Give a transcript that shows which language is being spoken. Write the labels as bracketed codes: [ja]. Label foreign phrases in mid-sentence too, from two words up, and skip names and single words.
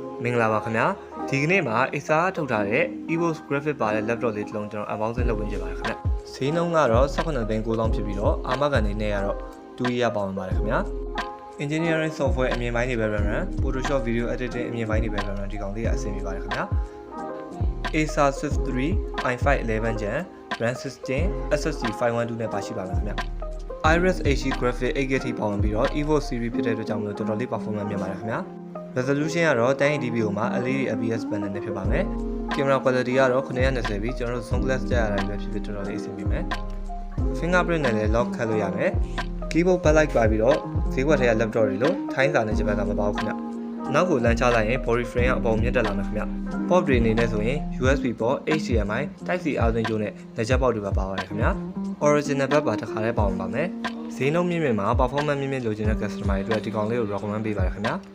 [my] မင်္ဂလာပါခင်ဗျာဒီကနေ့မှာ Acer ထုတ်ထားတဲ့ EVOS graphic ပါတဲ့ laptop လေးတစ်လုံးကျွန်တော် unboxing လုပ်ဝင်ကြပါခင်ဗျာဈေးနှုန်းကတော့ 18 သိန်း 9,000 ဖြစ်ပြီးတော့အာမခံနေနဲ့ကတော့ 2 year ပါဝင်ပါတယ်ခင်ဗျာ [en] engineering software [my] အမြင်ပိုင်းတွေပဲ run Photoshop [en] video editing [my] အမြင်ပိုင်းတွေပဲ run ဒီကောင်လေးကအဆင်ပြေပါတယ်ခင်ဗျာ Acer Swift 3 i5 11 Gen RAM 16 SSD 512 နဲ့ပါရှိပါမယ်ခင်ဗျာIris HD graphic 8GB ထိပါ ဝင်ပြီးတော့ EVOS series ဖြစ်တဲ့အတွက်ကြောင့်မလို့တော်တော်လေး performance မြင်ပါတယ်ခင်ဗျာ resolution ကတော့ 1080p ကိုမှ LED IPS panel နဲ့ဖြစ်ပါမယ် [en] camera quality [my] ကတော့920ပြီးကျွန်တော်တို့ sunglass တက်ရတာပဲဖြစ်ဖြစ်တော်တော်လေးအဆင်ပြေမယ် fingerprint နဲ့လည်း lock ခတ်လို့ရမယ် [en] keyboard backlight [my] ပါပြီးတော့ဈေးကွက်ထဲက laptop တွေလို့ထိုင်းစာနဲ့ဂျပန်စာမပါဘူးခင်ဗျနောက်ကိုလမ်းချလိုက်ရင် [en] body frame [my] ကအပေါ်မြင့်တက်လာမယ်ခင်ဗျ port တွေအနေနဲ့ဆိုရင် [en] USB port HDMI Type C [my] အားသွင်းကြိုးနဲ့လက်ချက်ပေါက်တွေပါပါပါတယ်ခင်ဗျ [en] original back [my] ပါတစ်ခါတည်းပါဝင်ပါမယ်ဈေးနှုန်းမြင့်မြင့်မှာ performance မြင့်မြင့်လိုချင်တဲ့ customer တွေအတွက်ဒီကောင်လေးကို recommend ပေးပါတယ်ခင်ဗျာ